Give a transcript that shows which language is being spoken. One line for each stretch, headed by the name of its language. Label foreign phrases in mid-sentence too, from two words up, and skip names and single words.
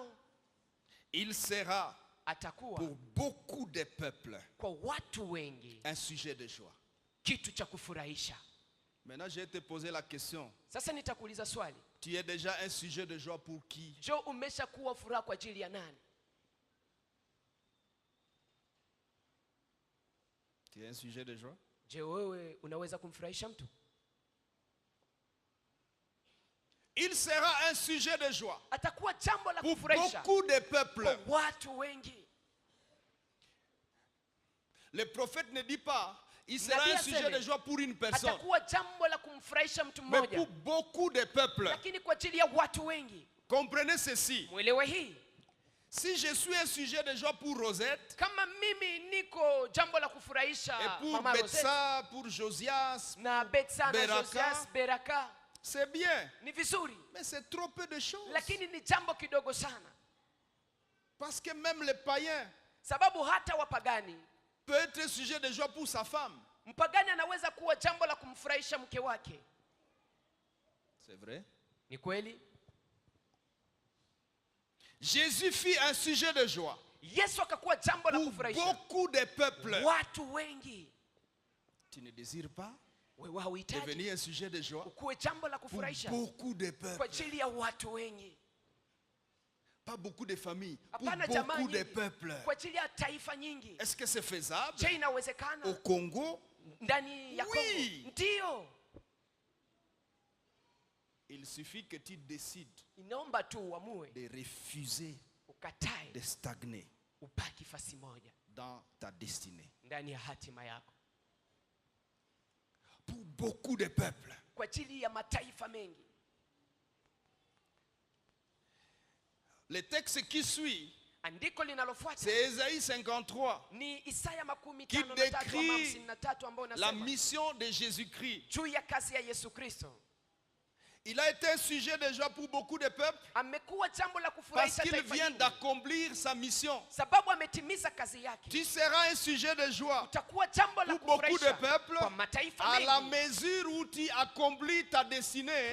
French: il sera
Swahili: atakuwa
French: pour beaucoup de peuples
Swahili: kwa watu wengi
French: un sujet de joie.
Swahili: kitu cha kufurahisha.
French: Maintenant, je vais te poser la question.
Swahili: Sasa nitakuuliza swali.
French: Tu es déjà un sujet de joie pour qui?
Swahili: Je, umeshakuwa furaha kwa ajili ya nani?
French: Tu es un sujet de joie?
Swahili: Je, wewe unaweza kumfurahisha mtu?
French: Il sera un sujet de joie
Swahili: Atakuwa jambo la
French: pour
Swahili: kufurahisha
French: beaucoup de peuples.
Swahili: kwa watu wengi.
French: Le prophète ne dit pas il sera
Swahili: Nabii
French: un sujet
Swahili: aseme,
French: de joie pour une personne,
Swahili: atakuwa jambo la kumfurahisha mtu
French: mais
Swahili: mmoja,
French: pour beaucoup de peuples.
Swahili: lakini kwa ajili ya watu wengi.
French: Comprenez ceci.
Swahili: Mwelewe hii.
French: Si je suis un sujet de joie pour Rosette,
Swahili: Kama mimi niko jambo la kufurahisha
French: et pour
Swahili: Mama Rosette
French: Betsa, pour Josias,
Swahili: na Betsa na Beraka. Josias Beraka,
French: c'est bien.
Swahili: ni vizuri,
French: Mais c'est trop peu de choses.
Swahili: lakini ni jambo kidogo sana,
French: Parce que même les païens
Swahili: sababu hata wapagani,
French: peut être un sujet de joie pour sa femme.
Swahili: mpagani anaweza kuwa jambo la kumfurahisha mke wake.
French: C'est vrai.
Swahili: Ni kweli.
French: Jésus fit un sujet de joie
Swahili: Yesu akakuwa jambo la
French: pour
Swahili: kufurahisha
French: beaucoup de peuples.
Swahili: watu wengi.
French: Tu ne désires pas devenir un sujet de joie
Swahili: ukuwe jambo la
French: pour
Swahili: kufurahisha
French: beaucoup de
Swahili: kwa
French: peuples.
Swahili: ajili ya watu wengi.
French: Pas beaucoup de familles, pour
Swahili: Hapana jamaa
French: beaucoup de
Swahili: nyingi,
French: peuples.
Swahili: kwa ajili ya taifa nyingi.
French: Est-ce que c'est faisable
Swahili: Je, inawezekana
French: au Congo?
Swahili: ndani ya Kongo?
French: Oui.
Swahili: Ndio.
French: Il suffit que tu décides
Swahili: Inaomba tu uamue
French: de refuser
Swahili: ukatae
French: de stagner
Swahili: ubaki fasi moja
French: dans ta destinée.
Swahili: ndani ya hatima yako.
French: Pour beaucoup de peuples.
Swahili: Kwa ajili ya mataifa mengi.
French: Le texte qui suit,
Swahili: Andiko linalofuata
French: c'est Ésaïe 53
Swahili: ni Isaya
French: qui 53 décrit la mission de Jésus-Christ.
Swahili: juu ya kazi ya Yesu Kristo.
French: Il a été un sujet de joie pour beaucoup de peuples
Swahili: Amekuwa jambo la
French: parce
Swahili: kufurahisha
French: qu'il
Swahili: taifa
French: vient
Swahili: nyingi,
French: d'accomplir sa mission.
Swahili: sababu ametimiza kazi yake.
French: Tu seras un sujet de joie
Swahili: Utakuwa jambo la
French: pour beaucoup de
Swahili: kufurahisha
French: peuples
Swahili: kwa mataifa
French: à la
Swahili: mengi,
French: mesure où tu accomplis ta destinée